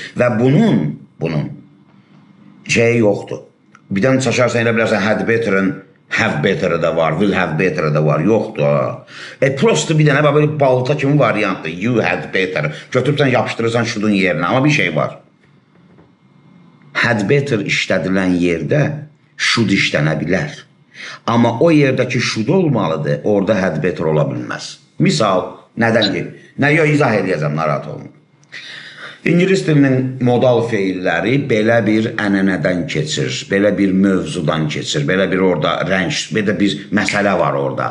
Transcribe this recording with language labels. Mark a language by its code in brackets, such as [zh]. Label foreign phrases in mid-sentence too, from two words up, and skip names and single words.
[az] Və bunun şeyi yoxdur. Bir dənə çaşarsan elə bilərsən [en] had better'ın have better'ı [az] da var, [en] will have better'ı [az] da var. Yoxdur. Prosto bir dənə böyle balta kimi variantdır. [en] You had better. [az] Götürürsən, yapışdırırsan şudun yerinə. Amma bir şey var. [en] Had better [az] işlədilən yerdə şud işlənə bilər. Amma o yerdəki şud olmalıdır, orada [en] had better [az] ola bilməz. Misal, nədən ki? Yo, izah edəcəm, narahat olun. İngilis dilinin modal feilləri belə bir ənənədən keçir, belə bir mövzudan keçir, belə bir orada rəng, belə bir məsələ var orada.